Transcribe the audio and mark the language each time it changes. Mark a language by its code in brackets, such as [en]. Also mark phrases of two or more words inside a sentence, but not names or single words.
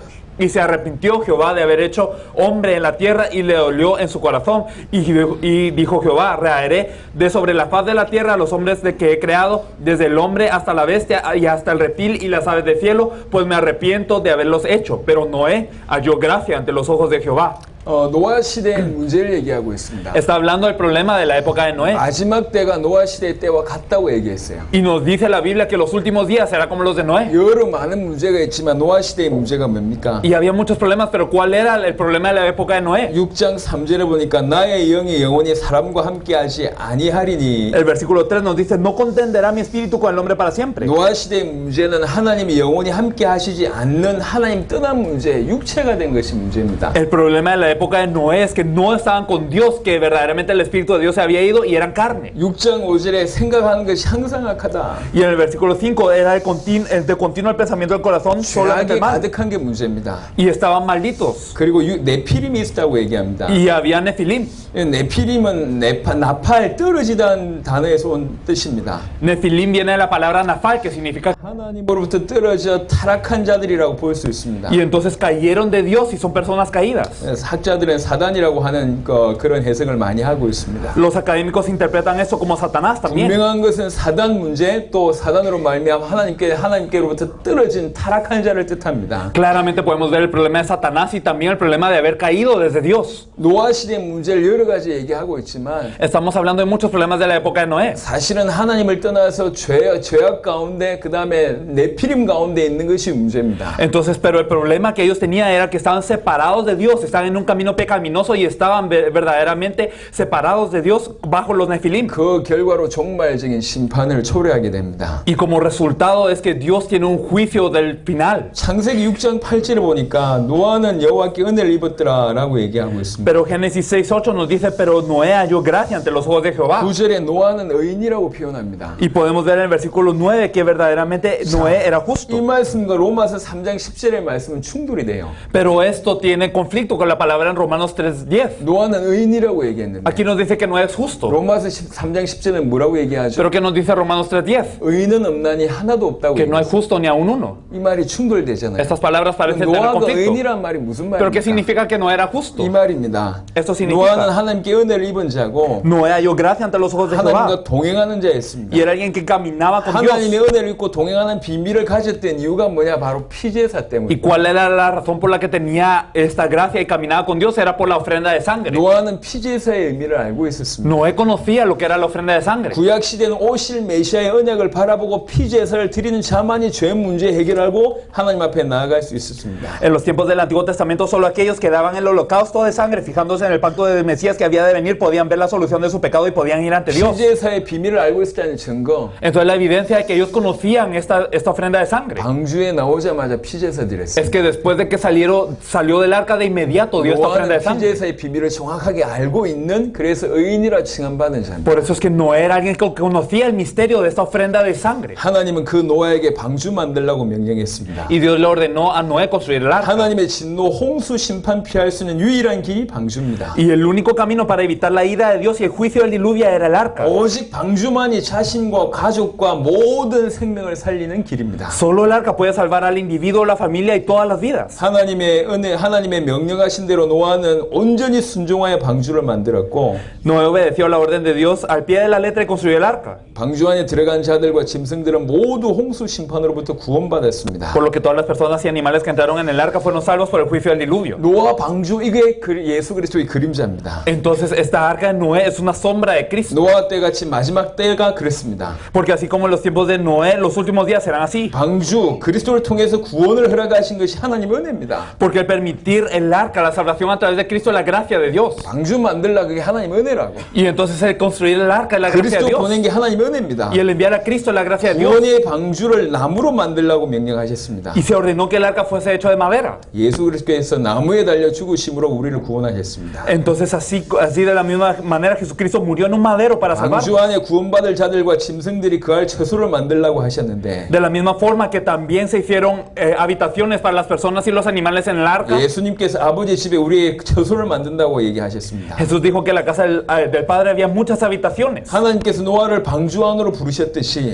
[es] Y se arrepintió Jehová de haber hecho hombre en la tierra, y le dolió en su corazón. Y dijo Jehová, raeré de sobre la faz de la tierra a los hombres de que he creado, desde el hombre hasta la bestia y hasta el reptil y las aves del cielo, pues me arrepiento de haberlos hecho. Pero Noé halló gracia ante los ojos de Jehová. [ko] 노아 시대의 문제를 얘기하고 있습니다. [es] Está hablando del problema de la época de Noé. [ko] 마지막 때가 노아 시대 때와 같다고 얘기했어요. [es] Y nos dice la Biblia que los últimos días será como los de Noé. [ko] 여러 많은 문제가 있지만 노아 시대의 문제가 뭡니까? [es] Y había muchos problemas, pero ¿cuál era el problema de la época de Noé? [ko] 6장 3절에 보니까 나의 영이 영원히 사람과 함께하지 아니하리니. [es] El versículo 3 nos dice, no contenderá mi espíritu con el hombre para siempre. [ko] 노아 시대의 문제는 하나님이 영원히 함께하시지 않는 하나님 떠난 문제, 육체가 된 것이 문제입니다. [es] El problema de la época de Noé es que no estaban con Dios, que verdaderamente el Espíritu de Dios se había ido y eran carne. [ko] 6장 5절에 생각하는 것이 항상 악하다. [es] Y en el versículo 5 era de continuo el pensamiento del corazón, solamente [ko] 죄악이 [es] el mal. [ko] 가득한 게 문제입니다. [es] Y estaban malditos. [ko] 그리고 네피림이 있다고 얘기합니다. [es] Y había Nefilim. [ko] 네피림은 나팔 떨어지다는 단어에서 온 뜻입니다. [es] Nefilim viene de la palabra nafal, que significa. [ko] 하나님으로부터 떨어져 타락한 자들이라고 볼 수 있습니다. [es] Y entonces cayeron de Dios y son personas caídas. [ko] 학자들은 사단이라고 하는 그런 해석을 많이 하고 있습니다. [es] Los académicos interpretan eso como Satanás también. [ko] 분명한 것은 사단 문제, 또 사단으로 말미암아 하나님께로부터 떨어진 타락한 자를 뜻합니다. [es] Claramente podemos ver el problema de Satanás y también el problema de haber caído desde Dios. [ko] 노아 시대 문제를 여러 가지 얘기하고 있지만 [es] Estamos hablando de muchos problemas de la época de Noé. [ko] 사실은 하나님을 떠나서 죄악 가운데 그 다음에 네피림 가운데 있는 것이 문제입니다. [es] Entonces, pero el problema que ellos tenían era que estaban separados de Dios, estaban en un camino pecaminoso y estaban verdaderamente separados de Dios bajo los Nefilim. [ko] 그 결과로 종말적인 심판을 초래하게 됩니다. [es] Y como resultado es que Dios tiene un juicio del final. [ko] 창세기 6장 8절에 보니까 노아는 여호와께 은혜를 입었더라라고 얘기하고 있습니다. [es] Pero Génesis 6:8 nos dice, pero Noé halló gracia ante los ojos de Jehová. [ko] 9절에 노아는 의인이라고 표현합니다. [es] Y podemos ver en el versículo 9 que verdaderamente Noé era [ko] 이 [es] justo. [ko] 말씀과 로마서 3장 10절의 말씀은 충돌이 돼요. [es] Pero esto tiene conflicto con la palabra en Romanos 3:10. [ko] 노아는 의인이라고 얘기했는데 [es] Aquí nos dice que Noé es justo. [ko] 로마서 3장 10절은 뭐라고 얘기하죠? [es] Pero ¿qué nos dice Romanos 3:10? [ko] 의인은 없나니 하나도 없다고 [es] Que no hay [ko] 얘기해요. [es] justo ni aún uno. [ko] 이 말이 충돌되잖아요. [es] Estas palabras parecen tener [ko] 노아가 [es] conflicto. [ko] 의인이란 말이 무슨 [es] Pero ¿qué [ko] 말입니까? [es] significa que no era justo? [ko] 이 말입니다. [es] Esto significa [ko] 노아는 하나님께 은혜를 입은 자고 [es] Noé halló gracia ante los ojos de Jehová [ko] 하나님과 동행하는 자였습니다. [es] y era alguien que caminaba con Dios. [ko] 하나님의 은혜를 입고 동행하는 비밀을 가졌던 이유가 뭐냐? 바로 피제사 [es] ¿Y [ko] 때문에. [es] cuál era la razón por la que tenía esta gracia y caminaba con Dios? Era por la ofrenda de sangre. [ko] 노아는 피제사의 의미를 알고 있었습니다. [es] Noé conocía lo que era la ofrenda de sangre. [ko] 구약 시대는 오실 메시아의 언약을 바라보고 피제사를 드리는 자만이 죄 문제 해결하고 하나님 앞에 나아갈 수 있었습니다. [es] En los tiempos del Antiguo Testamento, solo aquellos que daban el holocausto de sangre, fijándose en el pacto del Mesías que había de venir, podían ver la solución de su pecado y podían ir ante Dios. [ko] 피제사의 비밀을 알고 있었다는 증거. [es] Entonces la evidencia de que ellos conocían esta ofrenda de sangre [ko] 방주에 나오자마자 피제사 드렸어요. [es] es que después de que salió del arca de inmediato dio esta ofrenda [ko] 노아는 [es] de sangre. [ko] 피제사의 비밀을 정확하게 알고 있는 그래서 의인이라 칭함받은 자입니다. [es] Por eso es que Noé era alguien que conocía el misterio de esta ofrenda de sangre. [ko] 하나님은 그 노아에게 방주 만들라고 명령했습니다. [es] Y Dios le ordenó a Noé construir el arca. [ko] 하나님의 진노 홍수 심판 피할 수 있는 유일한 길이 방주입니다. [es] Y el único camino para evitar la ira de Dios y el juicio del diluvio era el arca. [ko] 오직 방주만이 자신과 가족과 모든 생명을 살리는 길입니다. [es] Solo el arca puede salvar al individuo, la familia y todas las vidas. [ko] 하나님의 은혜, 하나님의 명령하신 대로 노아는 온전히 순종하여 방주를 만들었고 [es] Noé obedeció la orden de Dios al pie de la letra y construyó el arca. [ko] 방주 안에 들어간 자들과 짐승들은 모두 홍수 심판으로부터 구원받았습니다. [es] Por lo que todas las personas y animales que entraron en el arca fueron salvos por el juicio del diluvio. [ko] 노아 방주 이게 예수 그리스도의 그림자입니다. [es] Entonces esta arca de Noé es una sombra de Cristo. [ko] 노아 때 같이 마지막 때가 그랬습니다. [es] Porque así como en los tiempos de Noé, los últimos días serán así. [ko] 방주 그리스도를 통해서 구원을 허락하신 것이 하나님의 은혜입니다. [es] Porque el permitir el arca, la salvación a través de Cristo es la gracia de Dios. [ko] 방주 만들라 그게 하나님의 은혜라고. [es] Y entonces el construir el arca es la gracia de [ko] 그리스도 [es] Dios. [ko] 보낸 게 하나님의 은혜입니다. [es] Y el enviar a Cristo es la gracia de Dios. [ko] 구원의 방주를 나무로 만들라고 명령하셨습니다. [es] Y se ordenó que el arca fuese hecho de madera. [ko] 예수 그리스도께서 나무에 달려 죽으심으로 우리를 구원하셨습니다. [es] Entonces así de la misma manera Jesucristo murió en un madero para salvarnos. [ko] 방주 안에 구원받을 자들과 짐승들이 거할 처소를 만들라고 하셨는데 [es] De la misma forma que también se hicieron habitaciones para las personas y los animales en el arca. [ko] 예수님께서 아버지 집에 우리의 처소를 만든다고 얘기하셨습니다. [es] Jesús dijo que en la casa del Padre había muchas habitaciones. [ko] 하나님께서 노아를 방주 안으로 부르셨듯이